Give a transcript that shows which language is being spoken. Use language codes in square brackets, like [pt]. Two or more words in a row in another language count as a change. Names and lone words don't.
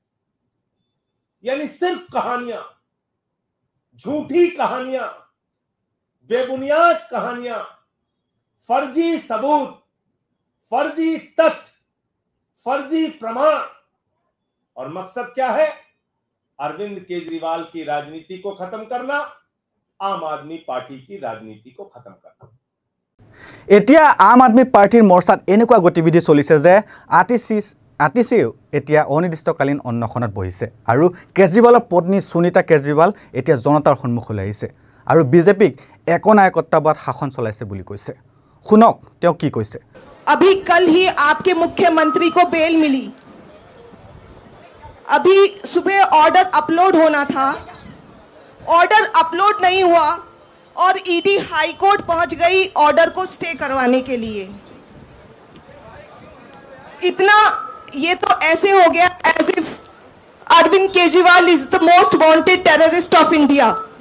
[hi] यानी सिर्फ कहानियां, झूठी कहानियां, बेबुनियाद कहानियां, फर्जी सबूत, फर्जी तथ्य, फर्जी प्रमाण, और मकसद क्या है? अरविंद केजरीवाल की राजनीति को खत्म करना, आम आदमी पार्टी की राजनीति को खत्म करना। [as] এতিয়া আম আদমি পাৰ্টিৰ মৰ্চাত এনেকুৱা গতিবিধি চলিছে যে আতিশীয়েও এতিয়া অনিৰ্দিষ্টকালীন অন্বেষণত বহিছে আৰু কেজৰিৱালৰ পত্নী সুনীতা কেজৰিৱাল এতিয়া জনতাৰ সন্মুখলৈ আহিছে আৰু বিজেপিক একনায়কত্ববাদ শাসন চলাইছে বুলি কৈছে শুনক তেওঁ কি কৈছে [hi] अभी कल ही आपके मुख्यमंत्री को बेल मिली अभी सुबह [en] order upload [hi] होना था [en] order upload [hi] नहीं हुआ और ईडी [en] high court [hi] पहुंच गई ऑर्डर को स्टे करवाने के लिए इतना ये तो ऐसे हो गया [en] as if Arvind Kejriwal is the most wanted terrorist of India